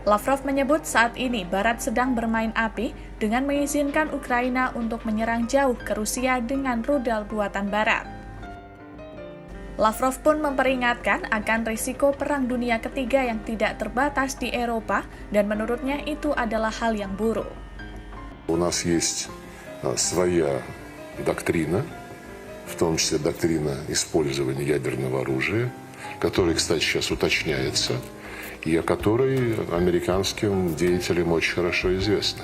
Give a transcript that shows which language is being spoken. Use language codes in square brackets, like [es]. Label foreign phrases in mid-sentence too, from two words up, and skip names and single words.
[id] Lavrov menyebut saat ini Barat sedang bermain api dengan mengizinkan Ukraina untuk menyerang jauh ke Rusia dengan rudal buatan Barat. Lavrov pun memperingatkan akan risiko Perang Dunia Ketiga yang tidak terbatas di Eropa dan menurutnya itu adalah hal yang buruk. [ru] У нас есть своя доктрина, в том числе доктрина использования ядерного оружия, которая, кстати, сейчас уточняется, и о которой американским деятелям очень хорошо известно.